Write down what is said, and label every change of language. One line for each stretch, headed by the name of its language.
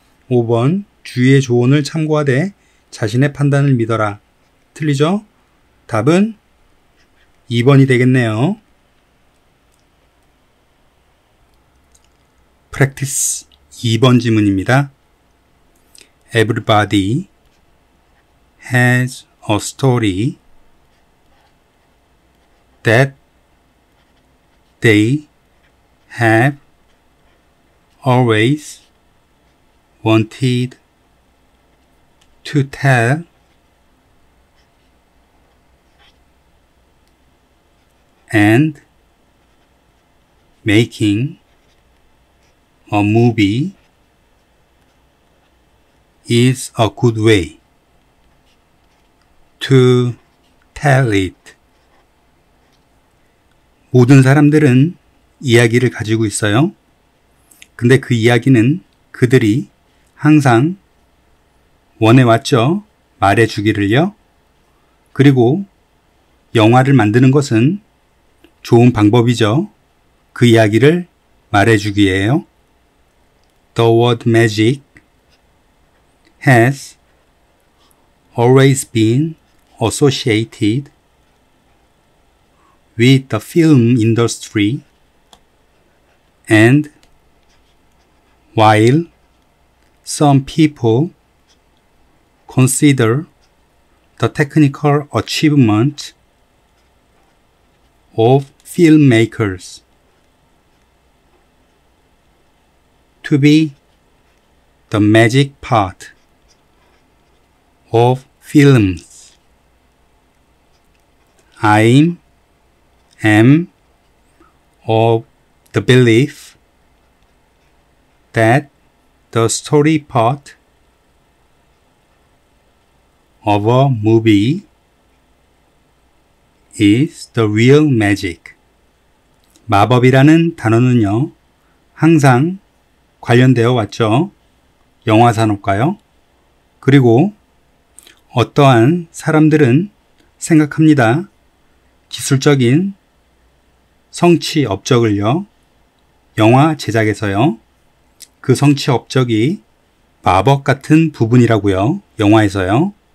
Korean: 5번 주위의 조언을 참고하되 자신의 판단을 믿어라. 틀리죠? 답은 2번이 되겠네요. practice 2번 지문입니다.
English: Everybody has a story that they have always wanted to tell and making a movie is a good way to tell it.
Korean: 모든 사람들은 이야기를 가지고 있어요. 근데 그 이야기는 그들이 항상 원해왔죠. 말해주기를요. 그리고 영화를 만드는 것은 좋은 방법이죠. 그 이야기를 말해주기예요.
English: The word magic has always been associated with the film industry, and while some people consider the technical achievement of filmmakers to be the magic part of films, I am of the belief that the story part of a movie is the real magic.
Korean: 마법이라는 단어는요, 항상 관련되어 왔죠. 영화 산업과요. 그리고 어떠한 사람들은 생각합니다. 기술적인 성취 업적을요, 영화 제작에서요, 그 성취 업적이 마법 같은 부분이라고요, 영화에서요.